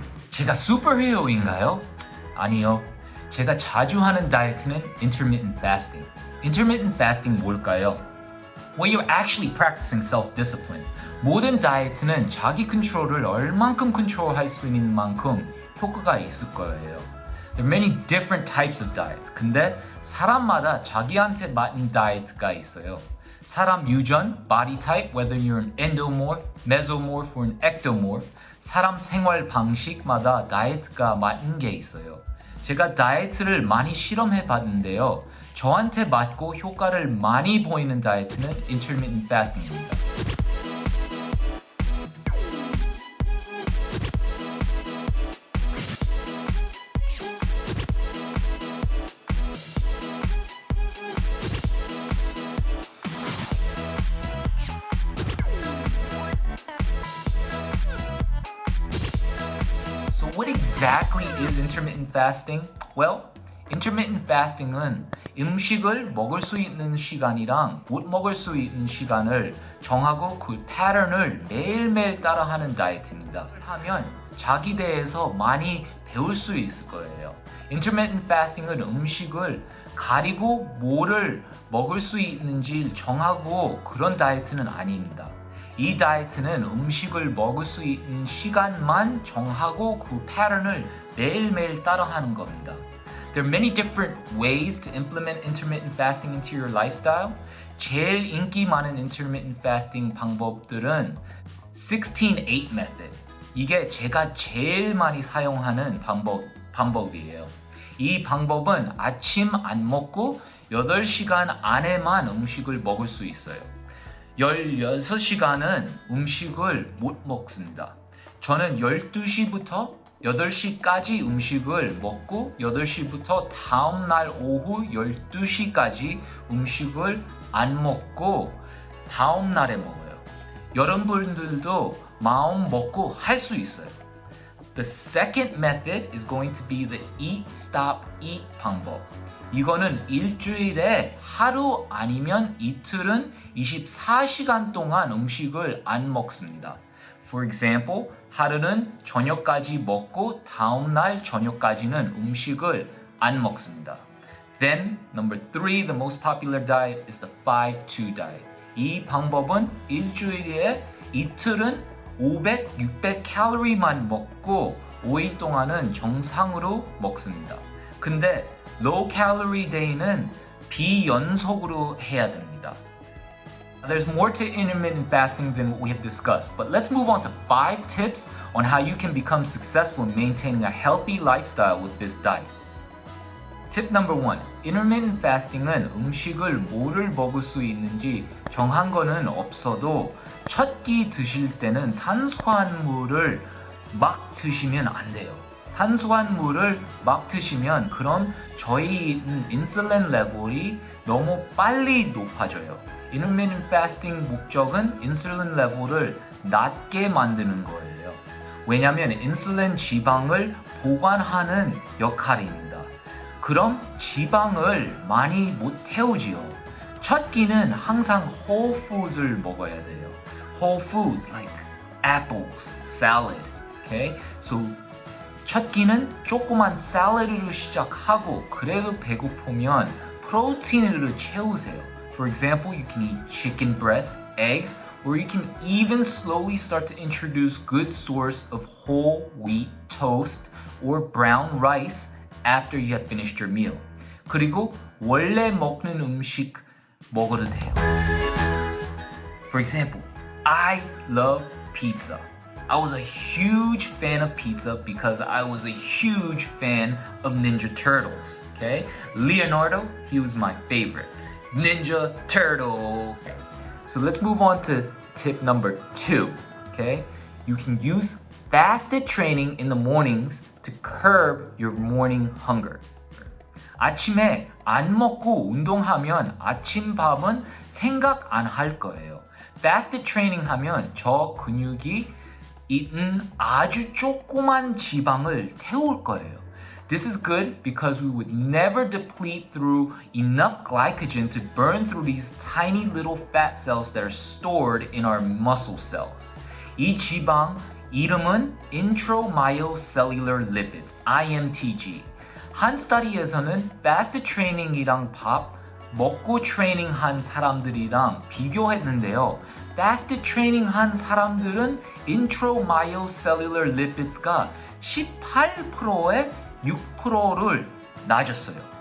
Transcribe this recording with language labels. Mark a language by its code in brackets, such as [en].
[ko] 제가 슈퍼히어로인가요? 아니요. 제가 자주 하는 다이어트는 intermittent fasting. [en] intermittent fasting [ko] 뭘까요? [en] Well, you're actually practicing self-discipline. [ko] 모든 다이어트는 자기 컨트롤을 얼만큼 컨트롤할 수 있는 만큼 효과가 있을 거예요. [en] There are many different types of diets. [ko] 근데 사람마다 자기한테 맞는 다이어트가 있어요. 사람 유전, [en] body type, whether you're an endomorph, mesomorph, or an ectomorph, [ko] 사람 생활 방식마다 다이어트가 맞는 게 있어요. 제가 다이어트를 많이 실험해 봤는데요. 저한테 맞고 효과를 많이 보이는 다이어트는 intermittent fasting입니다. [en] So what exactly is intermittent fasting? [ko] Well, intermittent fasting은 음식을 먹을 수 있는 시간이랑 못 먹을 수 있는 시간을 정하고 그 패턴을 매일매일 따라하는 다이어트입니다. 하면 자기 대해서 많이 배울 수 있을 거예요. intermittent fasting은 음식을 가리고 뭐를 먹을 수 있는지 정하고 그런 다이어트는 아닙니다. 이 다이어트는 음식을 먹을 수 있는 시간만 정하고 그 패턴을 매일매일 따라하는 겁니다. [en] There are many different ways to implement intermittent fasting into your lifestyle. [ko] 제일 인기 많은 intermittent fasting 방법들은 16-8 method. 이게 제가 제일 많이 사용하는 방법이에요. 이 방법은 아침 안 먹고 8시간 안에만 음식을 먹을 수 있어요. 16시간은 음식을 못 먹습니다. 저는 12시부터 8시까지 음식을 먹고 8시부터 다음날 오후 12시까지 음식을 안 먹고 다음날에 먹어요. 여러분들도 마음 먹고 할 수 있어요. [en] The second method is going to be the eat, stop, eat 방법. [ko] 이거는 일주일에 하루 아니면 이틀은 24시간 동안 음식을 안 먹습니다. [en] For example, [ko] 하루는 저녁까지 먹고 다음날 저녁까지는 음식을 안 먹습니다. [en] Then, number 3, the most popular diet is the 5-2 diet. [ko] 이 방법은 일주일에 이틀은 500, 600 칼로리만 먹고 5일 동안은 정상으로 먹습니다. 근데 low calorie day는 비연속으로 해야 됩니다. [en] There's more to intermittent fasting than what we have discussed, but let's move on to 5 tips on how you can become successful in maintaining a healthy lifestyle with this diet. Tip number 1. [ko] intermittent fasting은 음식을 뭐를 먹을 수 있는지 정한 거는 없어도 첫 끼 드실 때는 탄수화물을 막 드시면 안 돼요. 탄수화물을 막 드시면 그럼 저희 인슐린 레벨이 너무 빨리 높아져요. intermittent fasting 목적은 인슐린 레벨을 낮게 만드는 거예요. 왜냐하면 인슐린 지방을 보관하는 역할입니다. 그럼 지방을 많이 못 태우지요. 첫 끼는 항상 whole foods를 먹어야 돼요. [en] whole foods like apples, salad. Okay? [ko] So 첫 끼는 조그만 샐러드로 시작하고 그래도 배고프면 프로틴으로 채우세요. [en] For example, you can eat chicken breast, eggs, or you can even slowly start to introduce good source of whole wheat toast or brown rice after you have finished your meal. [ko] 그리고 원래 먹는 음식 먹어도 돼요. [en] For example, I love pizza. I was a huge fan of pizza because I was a huge fan of Ninja Turtles. Okay, Leonardo, he was my favorite. Ninja Turtles. Okay. So let's move on to tip number 2. Okay, you can use fasted training in the mornings to curb your morning hunger. [ko] 아침에 안 먹고 운동하면 아침밥은 생각 안 할 거예요. Fasted training 하면 저 근육이 있는 아주 조그만 지방을 태울 거예요. [en] This is good because we would never deplete through enough glycogen to burn through these tiny little fat cells that are stored in our muscle cells. [ko] 이 지방 이름은 Intramyocellular Lipids, IMTG. 한 스터디에서는 패스트 트레이닝이랑 밥 먹고 트레이닝 한 사람들이랑 비교했는데요. 패스트 트레이닝 한 사람들은 Intramyocellular Lipids가 18%에 6%를 낮았어요.